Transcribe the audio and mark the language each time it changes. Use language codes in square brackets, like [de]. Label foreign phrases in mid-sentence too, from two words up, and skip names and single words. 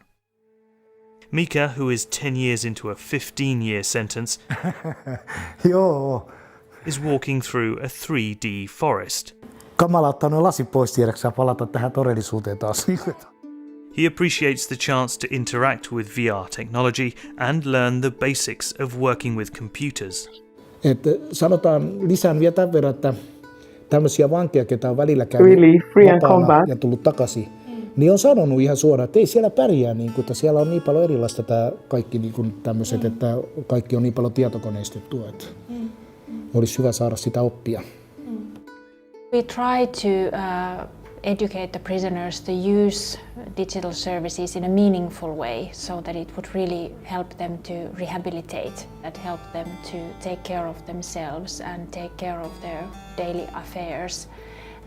[en] Mika, who is 10 years into a 15-year sentence, is walking through a 3D forest. He appreciates the chance to interact with VR technology and learn the basics of working with computers. [fi] Sanotaan lisään vielä tämän verran, että tämmöisiä vankeja, ketä on välillä käynyt vapaana ja tullut takaisin, niin on sanonut ihan suoraan, että ei siellä pärjää, että siellä on niin paljon erilaista tämä kaikki tämmöiset, että kaikki on niin paljon tietokoneistettua, että olisi hyvä saada sitä oppia. [en] We try to educate the prisoners to use digital services in a meaningful way so that it would really help them to rehabilitate, that help them to take care of themselves and take care of their daily affairs.